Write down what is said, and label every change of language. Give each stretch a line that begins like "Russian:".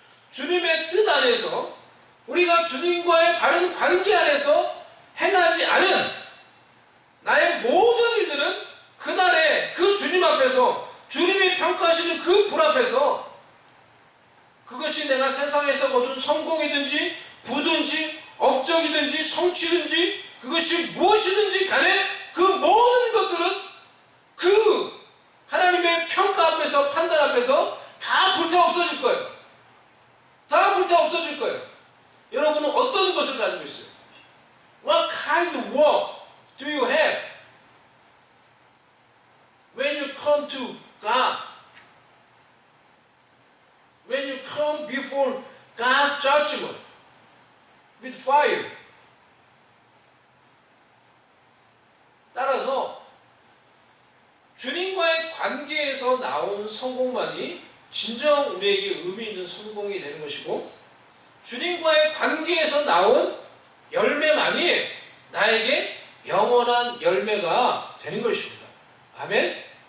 Korean: 주님의 뜻 안에서, 우리가 주님과의 바른 관계 안에서 행하지 않은 나의 모든 일들은 그날에 그 주님 앞에서, 주님이 평가하시는 그 불 앞에서, 그것이 내가 세상에서 거둔 성공이든지 부든지 업적이든지 성취든지 그것이 무엇이든지 간에 그 모든 것들은 그 하나님의 평가 앞에서, 판단 앞에서 다 불타 없어질 거예요. 다 불타 없어질 거예요. 여러분은 어떤 것을 가지고 있어요?
English: What kind of work do you have when you come to God? When you come before God's judgment with fire.
Korean: 따라서 주님과의 관계에서 나온 성공만이 진정 우리에게 의미 있는 성공이 되는 것이고, 주님과의 관계에서 나온 열매만이 나에게 영원한 열매가 되는 것입니다. 아멘?